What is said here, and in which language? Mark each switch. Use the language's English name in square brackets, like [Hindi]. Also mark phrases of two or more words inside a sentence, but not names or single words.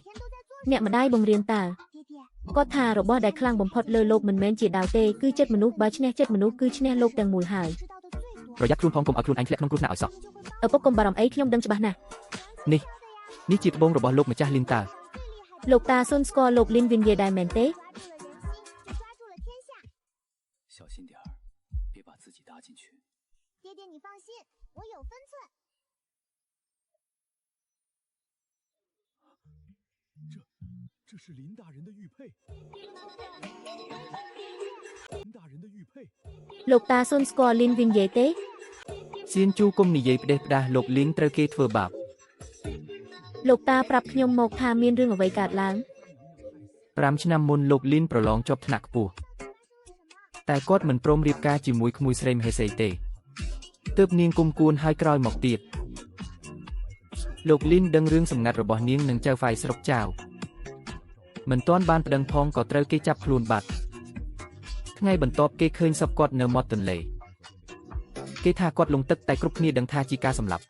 [Khmer] អ្នកម្ដាយបង្រៀនតើគាត់ថារបស់ដែលខ្លាំងបំផុតលើលោកមិនមែនជាដាវទេគឺចិត្តមនុស្សបើឈ្នះចិត្តមនុស្សគឺឈ្នះលោកទាំងមូលហើយ ប្រយ័ត្នខ្លួនផងកុំឲ្យខ្លួនឯងធ្លាក់ក្នុងគ្រោះថ្នាក់ឲ្យសោះ ឪពុកកុំបារម្ភអីខ្ញុំដឹងច្បាស់ណាស់ នេះជាត្បូងរបស់លោកម្ចាស់លីនតា លោកតាសុនស្គាល់លោកលីនវិនយេដែរមែនទេ [Chinese] 小心点儿，别把自己搭进去。爹爹，你放心，我有分寸。这是林大人的玉佩。林大人的玉佩。 [Khmer] លោកតាសុនស្គាល់លីនវិនយេទេ សៀនជូគុំនិយាយផ្ដេសផ្ដាសលោកលីនត្រូវគេធ្វើបាប លោកតាប្រាប់ខ្ញុំមកថាមានរឿងអ្វីកើតឡើង 5 ឆ្នាំមុនលោកលីនប្រឡងជាប់ថ្នាក់ខ្ពស់តែគាត់មិនព្រមរៀបការជាមួយក្មួយស្រីមហេសីទេទើបនាងគុំគួនហើយក្រោយមកទៀតលោកលីនដឹងរឿងសម្ងាត់របស់នាងនឹងចៅហ្វាយស្រុកចៅមិនទាន់បានប្តឹងផងក៏ត្រូវគេចាប់ខ្លួនបាត់ថ្ងៃបន្ទាប់គេឃើញសពគាត់នៅមាត់ទន្លេគេថាគាត់លង់ទឹកតែគ្រប់គ្នាដឹងថាជាការសម្លាប់